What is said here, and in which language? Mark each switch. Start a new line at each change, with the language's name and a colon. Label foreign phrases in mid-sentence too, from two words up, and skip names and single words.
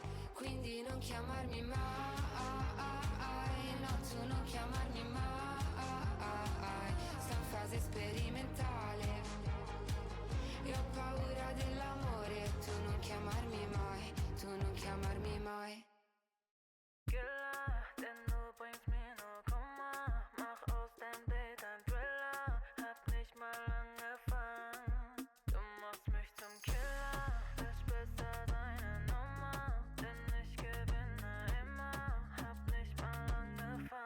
Italian: Quindi non chiamarmi mai, no, tu non chiamarmi mai, sto in fase sperimentale e ho paura dell'amore, tu non chiamarmi mai, tu non chiamarmi mai.
German: Killer, denn du bringst mir nur Kummer. Mach aus deinem Date ein Thriller, hat nicht mal angefangen. Du machst mich zum Killer, willst besser deine Nummer, denn ich gewinne immer, hab nicht mal angefangen.